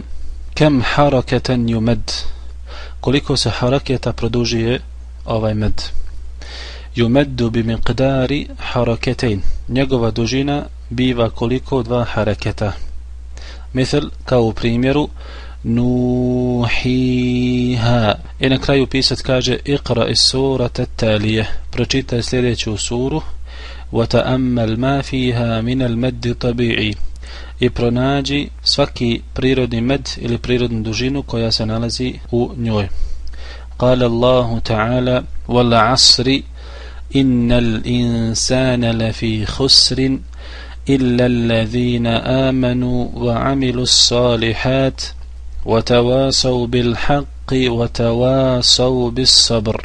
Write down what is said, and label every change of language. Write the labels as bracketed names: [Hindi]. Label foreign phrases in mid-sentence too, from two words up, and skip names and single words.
[Arabic] كم حركة يمد, [Bosnian] koliko se haraketa produžuje ovaj med? [Arabic] يمد بمقدار حركتين, [Bosnian] njegova dužina biva koliko? 2 haraketa. Misal, kao u primjeru nuhiha. I na kraju pisac kaže [Arabic] اقرأ السورة التالية, [Bosnian] pročitaj sljedeću suru, [Arabic] وتأمل ما فيها من المد الطبيعي, [Bosnian] i pronađi svaki prirodni med ili prirodnu dužinu koja se nalazi u njoj. [Arabic] قال الله تعالى والعصر إن الإنسان لفي خسر إلا الذين آمنوا وعملوا الصالحات وتواصوا بالحق وتواصوا بالصبر.